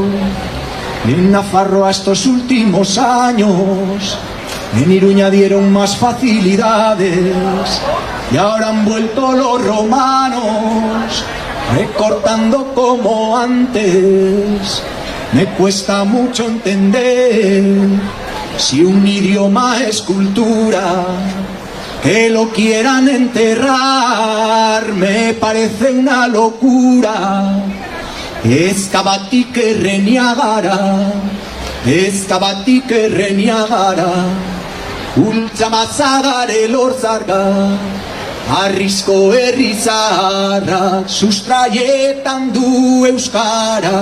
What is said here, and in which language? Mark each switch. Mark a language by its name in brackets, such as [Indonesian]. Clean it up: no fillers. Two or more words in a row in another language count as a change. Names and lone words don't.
[Spanish] En Nafarroa estos últimos años, en Iruña dieron más facilidades, y ahora han vuelto los romanos, recortando como antes. Me cuesta mucho entender si un idioma es cultura, que lo quieran enterrar me parece una locura. [Basque] Ezkabatik erreniagara, ezkabatik erreniagara, ultzamazagare lorzarga, arrizko herri zaharra, sustraietan du euskara.